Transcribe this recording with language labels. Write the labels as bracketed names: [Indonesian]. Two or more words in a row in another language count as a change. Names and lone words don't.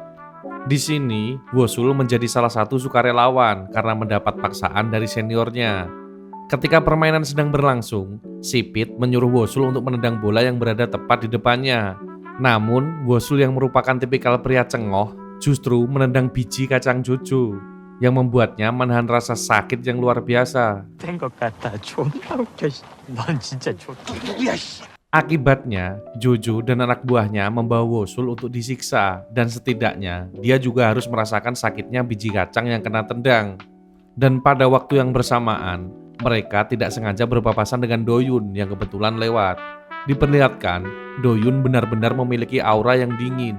[Indonesian] Di sini, Wosul menjadi salah satu sukarelawan karena mendapat paksaan dari seniornya. Ketika permainan sedang berlangsung, Sipit menyuruh Wosul untuk menendang bola yang berada tepat di depannya. Namun, Wosul yang merupakan tipikal pria cengoh justru menendang biji kacang Jojo, yang membuatnya menahan rasa sakit yang luar biasa. [Korean] 된 것 같다. 존나 웃겨. 넌 진짜 누구야 씨. [Indonesian] Akibatnya, Jojo dan anak buahnya membawa Wosul untuk disiksa, dan setidaknya dia juga harus merasakan sakitnya biji kacang yang kena tendang. Dan pada waktu yang bersamaan, mereka tidak sengaja berpapasan dengan Doyun yang kebetulan lewat. Diperlihatkan, Doyun benar-benar memiliki aura yang dingin.